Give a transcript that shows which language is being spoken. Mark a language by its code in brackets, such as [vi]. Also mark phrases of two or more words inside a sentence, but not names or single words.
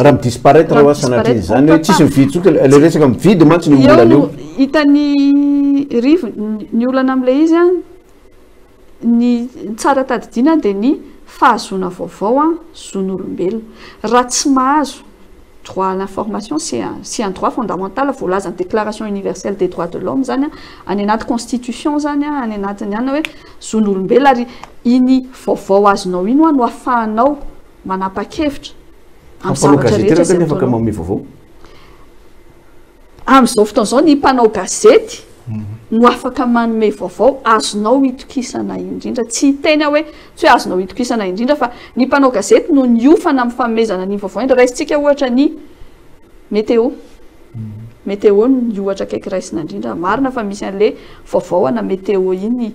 [mg] raha midisparaître raha sanatria zany hoe tsisy mividy tsoky le resaka mividy mantsy ny olana io hitany rivo ny olana am'le izy a ny tsara tadidina de ny fahazona vaovao a zon'olombelona raha tsy mahazo [fr] droit à l'information c'est un droit fondamental [mg] voalazany [fr] déclaration universelle des droits de l'homme [mg] zany a any anaty constitution zany a any anatiny any hoe zon'olombelona ary iny vaovao azonao ino a no afahanao manapa-kevitra am'izao fotoana zao ny mpanao gazety no afaka manome vaovao azonao hitokisana indrindra tsy teny hoe tsy hoe azonao hitokisana indrindra fa ny mpanao gazety no niofana amin'ny fanomezana ny vaovao indra raisitsika ohatra ny météo ny ohatra kaiky raisina indrindra marina fa misy an'le vaovao ana météo iny